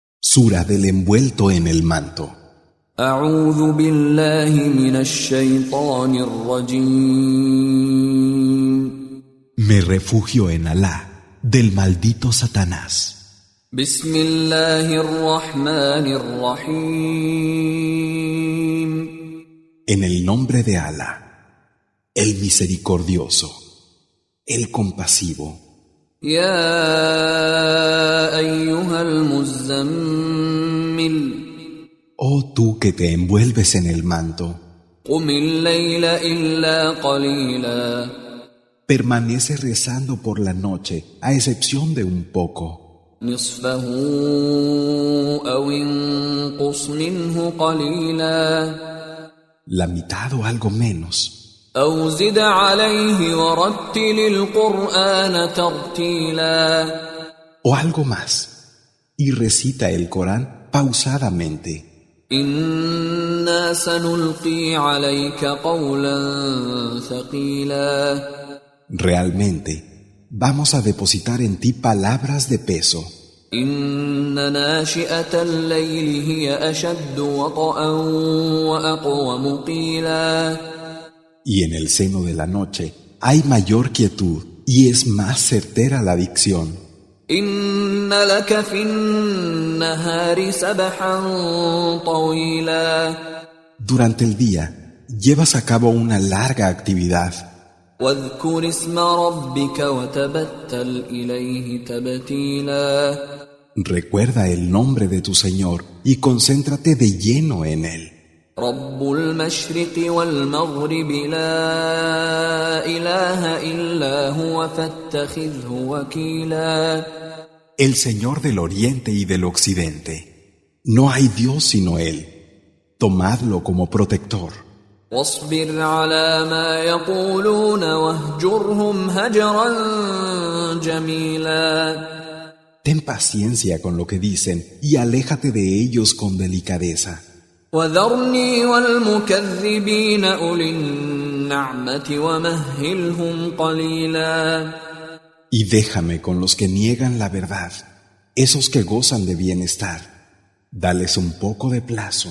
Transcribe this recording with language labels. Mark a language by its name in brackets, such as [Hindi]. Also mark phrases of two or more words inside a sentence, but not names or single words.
[Spanish] Sura del envuelto en el manto. [Arabic] أعوذ بالله من الشيطان الرجيم. [Spanish] Me refugio en Alá, del maldito Satanás. [Arabic] بسم الله الرحمن الرحيم. [Spanish] En el nombre de Alá, el misericordioso, el compasivo. [Arabic] يا أيها المزمل. [Spanish] Oh tú que te envuelves en el manto, [Arabic] قم الليل إلا قليلا. [Spanish] permanece rezando por la noche, a excepción de un poco. [Arabic] نصفه أو انقص منه قليلا. [Spanish] La mitad o algo menos. [Arabic] أو زد عليه ورتل القرآن ترتيلا. [Spanish] O algo más. Y recita el Corán pausadamente. [Arabic] إنا سنلقي عليك قولا ثقيلا. [Spanish] Realmente, vamos a depositar en ti palabras de peso. [Arabic] إن ناشئة الليل هي أشد وطئا وأقوم قيلا. [Spanish] Y en el seno de la noche hay mayor quietud y es más certera la dicción. [Arabic] إن لك في النهار سبحا طويلا. [Spanish] Durante el día, llevas a cabo una larga actividad. [Arabic] واذكر اسم ربك وتبتل إليه تبتيلا. [Spanish] Recuerda el nombre de tu Señor y concéntrate de lleno en Él. [Arabic] رب المشرق والمغرب لا إله إلا هو فاتخذه وكيلا. [Spanish] El Señor del Oriente y del Occidente. No hay Dios sino Él. Tomadlo como protector. [Arabic] واصبر على ما يقولون واهجرهم هجرا جميلا. [Spanish] Ten paciencia con lo que dicen y aléjate de ellos con delicadeza. [Arabic] وذرني والمكذبين أولي النعمة ومهلهم قليلا. [Spanish] Y déjame con los que niegan la verdad, esos que gozan de bienestar. Dales un poco de plazo.